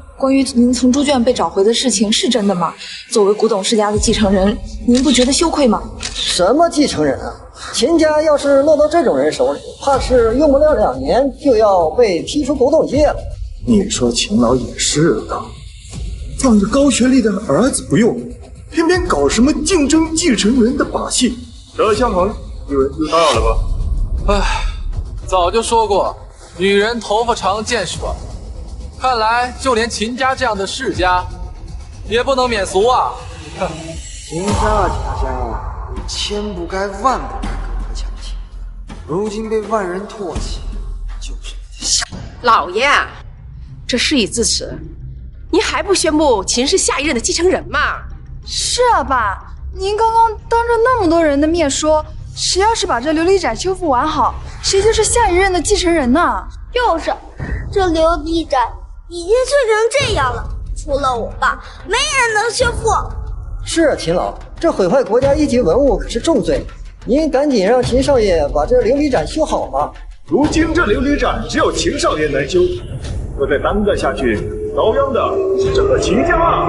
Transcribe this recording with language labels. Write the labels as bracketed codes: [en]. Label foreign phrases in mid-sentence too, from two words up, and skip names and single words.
[zh] 關於您從豬圈被找回的事情是真的嗎？作為古董世家的繼承人，您不覺得羞愧嗎？什麼繼承人啊？秦家要是落到這種人手裡，怕是用不了2年就要被踢出古董界了。你說秦老也是的，放着高學歷的兒子不用，偏偏搞什麼競爭繼承人的把戲，這相好有人就打擾了吧？唉，早就說過，女人頭髮長見識短。看來就連秦家這樣的世家，也不能免俗啊！秦家啊，賈家啊，你千不該萬不該跟我搶親，如今被萬人唾棄，就是你的下。老爺，這事已至此，您還不宣布秦是下一任的繼承人嗎？是啊，爸，您剛剛當着那麼多人的面說，誰要是把這琉璃盞修復完好，誰就是下一任的繼承人呢？就是，這琉璃盞已經碎成這樣了，除了我爸，沒人能修復。是啊，秦老，這毀壞國家一級文物可是重罪，您趕緊讓秦少爺把這琉璃盞修好吧。如今這琉璃盞只有秦少爺能修，若再耽擱下去，遭殃的是整個秦家啊！